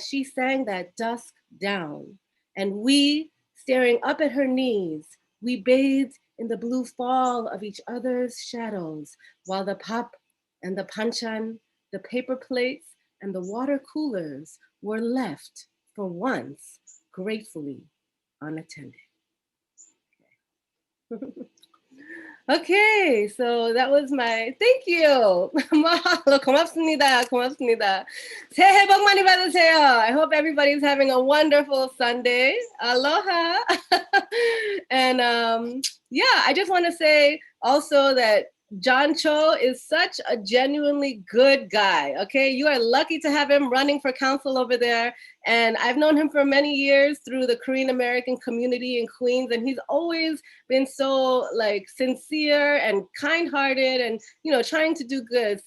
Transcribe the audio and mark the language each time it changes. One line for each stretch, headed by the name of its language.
English: She sang that dusk down. And we, staring up at her knees, we bathed in the blue fall of each other's shadows, while the pop and the panchan, the paper plates, and the water coolers were left, for once, gratefully unattended. Okay, so that was my, thank you.
Korean: mahalo, 고맙습니다, 고맙습니다. 새해 복 많이 받으세요.
English: I hope everybody's having a wonderful Sunday. Aloha. And yeah, I just want to say also that John Cho is such a genuinely good guy, okay? You are lucky to have him running for council over there. And I've known him for many years through the Korean American community in Queens, and he's always been so like sincere and kind-hearted and, you know, trying to do good.